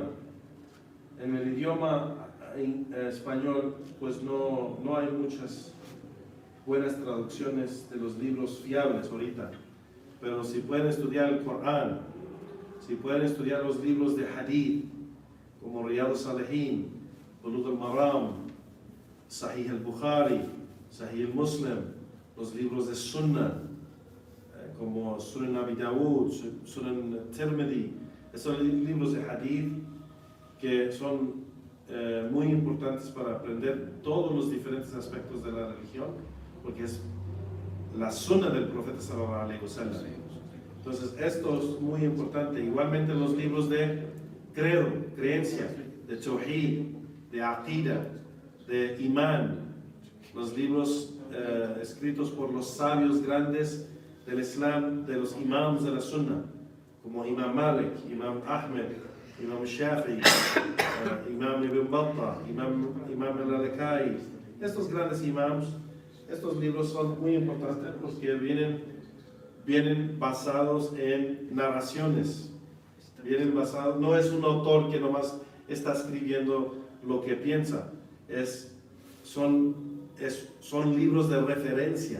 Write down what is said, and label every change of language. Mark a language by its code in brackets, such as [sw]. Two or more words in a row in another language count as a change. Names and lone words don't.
[es] En el idioma español, pues no hay muchas buenas traducciones de los libros fiables ahorita. Pero si pueden estudiar el Corán, si pueden estudiar los libros de Hadith, como Riyad al-Salihin, Bulugh al-Maram, Sahih al-Bukhari, Sahih al-Muslim, los libros de Sunnah, como Sunan Abi Dawud, Sunan Tirmidhi, esos libros de Hadith que son muy importantes para aprender todos los diferentes aspectos de la religión, porque es la sunna del profeta [ar] صلى الله عليه وسلم. [es] Entonces esto es muy importante. Igualmente los libros de credo, creencia, de tawhid, de aqida, de imán, los libros escritos por los sabios grandes del Islam, de los imams de la sunna, como Imam Malik, Imam Ahmed, Imam Shafi'i, Imam Ibn Battah, Imam al-Lalakai. Estos grandes imams, estos libros son muy importantes porque vienen basados en narraciones. Vienen basados, no es un autor que nomás está escribiendo lo que piensa, son libros de referencia.